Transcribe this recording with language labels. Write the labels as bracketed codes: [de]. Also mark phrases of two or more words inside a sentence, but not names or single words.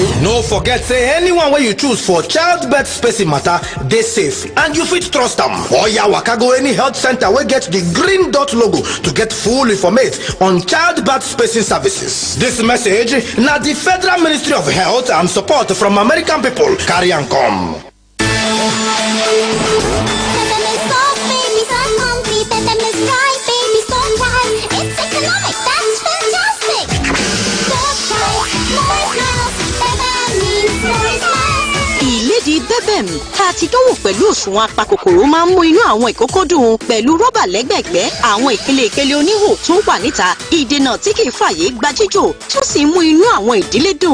[pcm] No forget say anyone wey you choose for childbirth spacing matter dey safe and you fit trust am. Oya waka go any health center wey get the green dot logo to get full information on childbirth spacing services. This message na the Federal Ministry of Health and support from American people carry am come. [yo] Ìlédìí bẹ́bẹ̀m tá a ti dánwò pẹ̀lú òṣùwọ̀n apakòkòrò máa ń mú inú àwọn ìkókó dùn pẹ̀lú rọ́bà lẹ́gbẹ̀gbẹ́ àwọn ìpele oníhò tó wà níta ìdènà tí kì í fàyè gba jíjò tó sì ń mú inú àwọn ìdílé dùn.